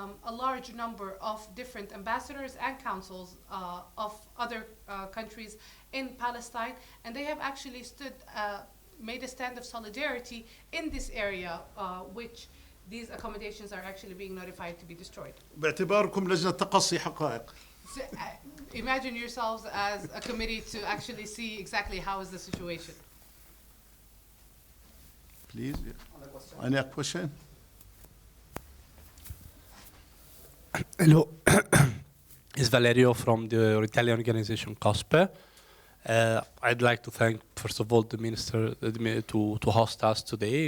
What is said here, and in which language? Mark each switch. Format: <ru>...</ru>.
<en>a large number of different ambassadors and councils of other countries in Palestine, and they have actually made a stand of solidarity in this area, which these accommodations are actually being notified to be destroyed.</en> <ar>باعتباركم لجنة تقصي حقائق.</ar> <en>So, imagine yourselves as a committee to actually see exactly how is the situation. Please. Any question? Hello. It's Valerio from the Italian organization COSPE. I'd like to thank, first of all, the minister to host us today.</en>